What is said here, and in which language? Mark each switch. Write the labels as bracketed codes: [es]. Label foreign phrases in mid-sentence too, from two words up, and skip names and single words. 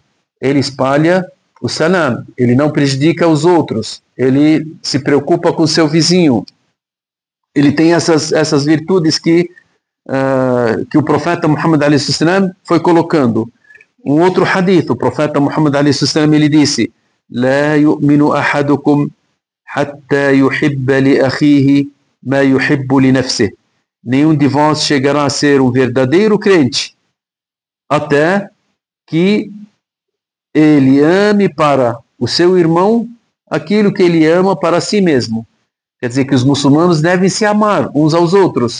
[pt] Ele espalha o salam, ele não prejudica os outros, ele se preocupa com o seu vizinho, ele tem essas virtudes que o profeta Muhammad a.s. foi colocando. Um outro hadith, o profeta Muhammad a.s. ele disse, [ar] لا يؤمن أحدكم حتى يحب لأخيه ما يحب لنفسه. [pt] Nenhum de vós chegará a ser um verdadeiro crente até que ele ame para o seu irmão aquilo que ele ama para si mesmo. Quer dizer que os muçulmanos devem se amar uns aos outros.